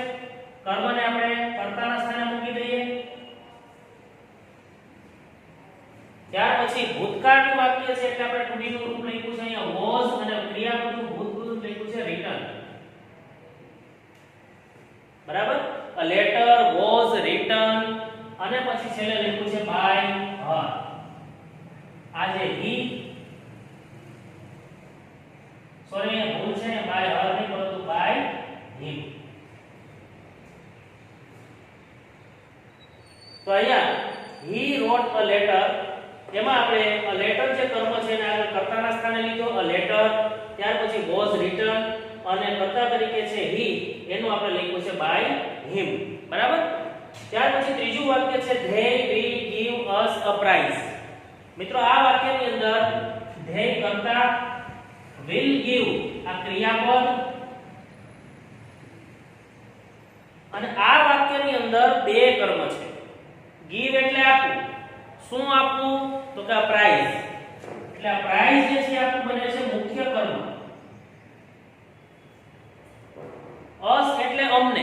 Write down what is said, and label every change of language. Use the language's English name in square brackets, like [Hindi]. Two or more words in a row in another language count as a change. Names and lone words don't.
[Gujarati] કર્મને આપણે કર્તાના સ્થાને મૂકી દઈએ. ત્યાર પછી ભૂતકાળનું વાક્ય છે એટલે આપણે [English] to be [Gujarati] નું રૂપ લખ્યું છે અહીંયા વોઝ અને ક્રિયાપદનું ભૂતકૃત લખ્યું છે રિટર્ન. બરાબર. [English] a letter was written [Gujarati] અને પછી છેલ્લે લખ્યું છે [English] by her. [Gujarati] આ જે he, સોરી એ ભૂલ છે, [English] by her [Gujarati] નહીં પરંતુ [English] by him. [Gujarati] તો અહીંયા [English] he wrote a letter, [Gujarati] એમાં આપણે [English] a letter [Gujarati] જે કર્મ છે એને આગળ કર્તાના સ્થાને લીધો. [English] a letter, [Gujarati] ત્યાર પછી [English] was written [Gujarati] અને કર્તા તરીકે છે he, એનું આપણે લખ્યું છે [English] by him. [Gujarati] બરાબર. ત્યાર પછી ત્રીજું વાક્ય છે [English] they will give us a prize. [Gujarati] મિત્રો આ વાક્યની અંદર they કર્તા, [English] will give [Gujarati] આ ક્રિયાપદ અને આ વાક્યની અંદર બે કર્મ છે. give એટલે આપવું. શું આપવું? તો કે પ્રાઇઝ. એટલે આ પ્રાઇઝ જે છે આપણું બને છે મુખ્ય કર્મ. અસ એટલે અમને.